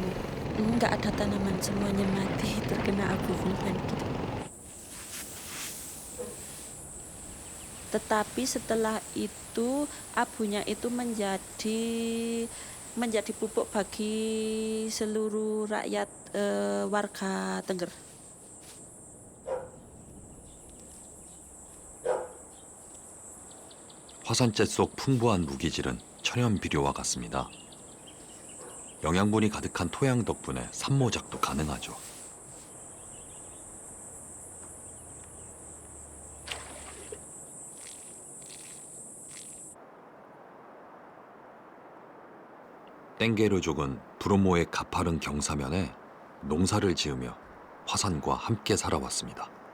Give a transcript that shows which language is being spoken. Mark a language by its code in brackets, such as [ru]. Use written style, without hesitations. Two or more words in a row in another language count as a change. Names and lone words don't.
[id] Nggak ada tanaman, semuanya mati terkena abu vulkanik. Tetapi setelah itu abunya itu menjadi pupuk bagi seluruh rakyat warga Tengger. [ko] 화산재 속 풍부한 무기질은 천연 비료와 같습니다. 영양분이 가득한 토양 덕분에 산모작도 가능하죠. 땡게르족은 브로모의 가파른 경사면에 농사를 지으며 화산과 함께 살아왔습니다.